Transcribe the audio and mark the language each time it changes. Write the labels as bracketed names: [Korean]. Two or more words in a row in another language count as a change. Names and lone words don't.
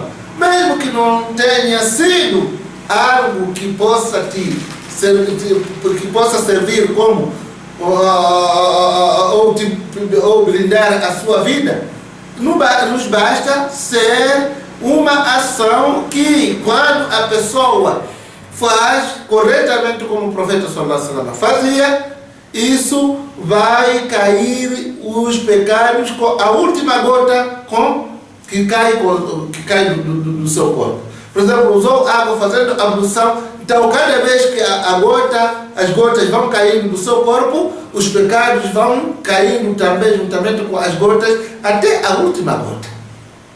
[Portuguese] Mesmo que não tenha sido algo que possa que possa servir como ou blindar a sua vida, nos basta ser uma ação que, quando a pessoa faz corretamente como o profeta [Arabic] صلى الله عليه وسلم [Portuguese] fazia, isso vai cair os pecados com a última gota que cai do seu corpo. Por exemplo, usou água fazendo ablução, então cada vez que as gotas vão caindo do seu corpo, os pecados vão caindo também juntamente com as gotas até a última gota.